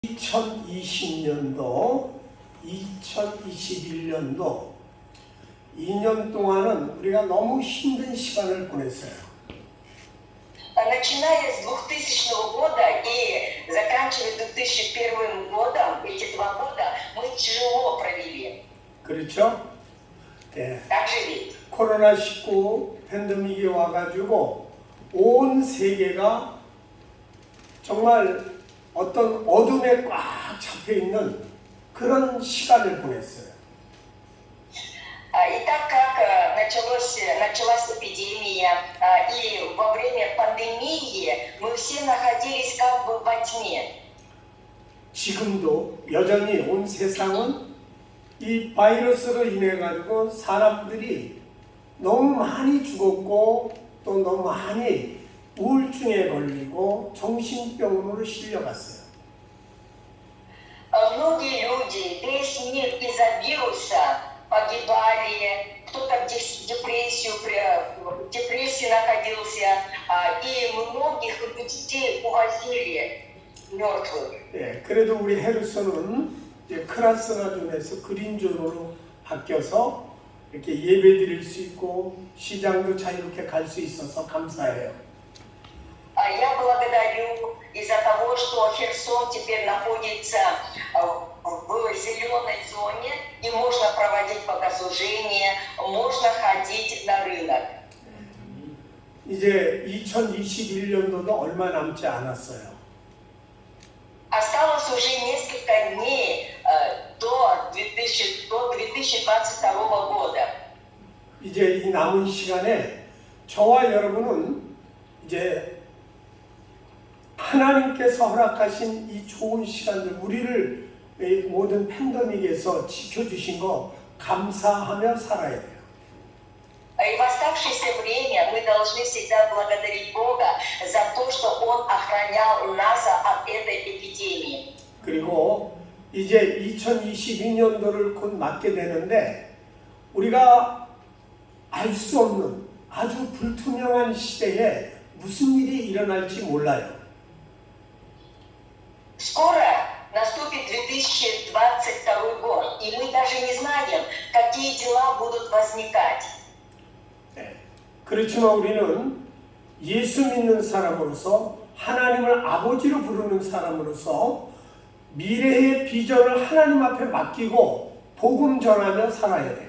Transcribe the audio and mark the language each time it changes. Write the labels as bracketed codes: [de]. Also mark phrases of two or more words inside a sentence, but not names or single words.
[ko] 2020년도, 2021년도 2년 동안은 우리가 너무 힘든 시간을 보냈어요. [ru] Начиная с 2000 года и заканчивая 2001 годом, эти 2 года мы тяжело провели. [ko] 그렇죠? 예. [ru] Так же ведь? [ko] 코로나19 팬데믹이 와가지고 온 세계가 정말 어떤 어둠에 꽉 잡혀있는 그런 시간을 보냈어요. [ru] И так как началась эпидемия, и во время пандемии мы все находились как бы во тьме. [ko] 지금도 여전히 온 세상은 이 바이러스로 인해 가지고 사람들이 너무 많이 죽었고 또 너무 많이 우울증에 걸리고 정신병원으로 실려갔어요. [ru] Многие люди, весь мир из-за вируса погибали, кто-то в депрессии находился, и многих людей увозили мертвых. [ko] 예, 그래도 우리 헤르손은 이제 크라스나존에서 그린존으로 바뀌어서 이렇게 예배드릴 수 있고 시장도 자유롭게 갈 수 있어서 감사해요. [ru] Я благодарю из-за того, что Херсон теперь находится в зеленой зоне, и можно проводить богослужения, можно ходить на рынок. [ko] 이제 2021년도도 얼마 남지 않았어요. [ru] Осталось уже несколько дней до 2022 года. [ko] 이제 이 남은 시간에 저와 여러분은 이제 하나님께서 허락하신 이 좋은 시간들, 우리를 이 모든 팬데믹에서 지켜주신 거 감사하며 살아야 돼요. [ru] И в оставшееся время мы должны всегда благодарить Бога за то, что Он охранял нас от этой эпидемии. [ko] 그리고 이제 2022년도를 곧 맞게 되는데 우리가 알 수 없는 아주 불투명한 시대에 무슨 일이 일어날지 몰라요. [ru] Скоро наступит 2022 год, и мы даже не знаем, какие дела будут возникать. [ko] 네. 그렇지만 우리는 예수 믿는 사람으로서 하나님을 아버지로 부르는 사람으로서 미래의 비전을 하나님 앞에 맡기고 복음 전하며 살아야 돼요.